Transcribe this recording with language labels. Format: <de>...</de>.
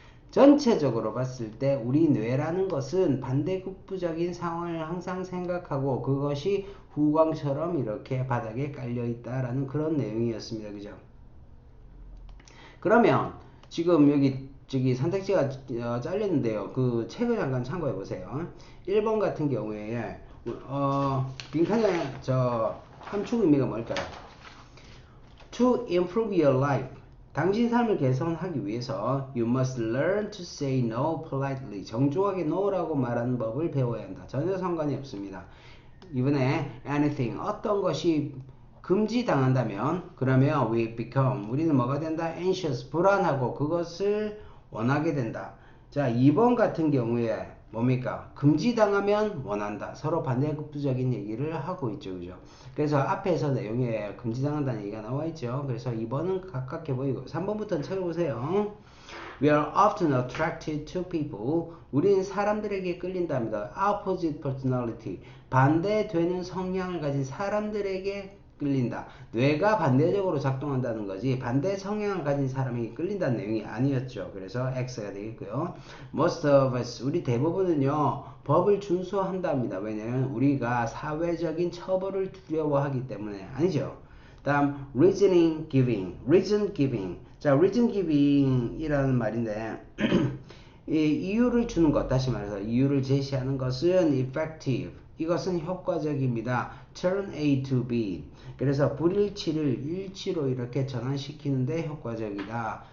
<ko>전체적으로 봤을 때 우리 뇌라는 것은 반대급부적인 상황을 항상 생각하고 그것이 후광처럼 이렇게 바닥에 깔려 있다라는 그런 내용이었습니다. 그죠? 그러면 지금 저기 선택지가 잘렸는데요. 그 책을 잠깐 참고해 보세요. 1번 같은 경우에 빈칸에 함축 의미가 뭘까요?</ko> <en>To improve your life.</en> <ko>당신 삶을 개선하기 위해서</ko> <en>you must learn to say no politely.</en> <ko>정중하게 no라고 말하는 법을 배워야 한다. 전혀 상관이 없습니다. 이번에 anything, 어떤 것이 금지당한다면 그러면</ko> <en>we become</en> <ko>우리는 뭐가 된다? anxious 불안하고 그것을 원하게 된다. 자, 2번 같은 경우에 뭡니까? 금지당하면 원한다. 서로 반대급부적인 얘기를 하고 있죠. 그죠? 그래서 앞에서 내용에 금지당한다는 얘기가 나와 있죠. 그래서 2번은 가깝게 보이고 3번부터는 찾아보세요.</ko> <en>We are often attracted to people.</en> <ko>우리는 사람들에게 끌린답니다.</ko> <en>Opposite personality.</en> <ko>반대되는 성향을 가진 사람들에게 끌린다. 뇌가 반대적으로 작동한다는 거지 반대 성향을 가진 사람에게 끌린다는 내용이 아니었죠. 그래서 X가 되겠고요.</ko> <en>Most of us,</en> <ko>우리 대부분은요 법을 준수한답니다. 왜냐하면 우리가 사회적인 처벌을 두려워하기 때문에. 아니죠.</ko> <en>다음 reasoning giving, reason giving.</en> <ko>자, reason giving 이라는 말인데 이 이유를 주는 것, 다시 말해서 이유를 제시하는 것은 effective, 이것은 효과적입니다.</ko> <en>turn A to B.</en> <ko>그래서 불일치를 일치로 이렇게 전환시키는데 효과적이다.</ko>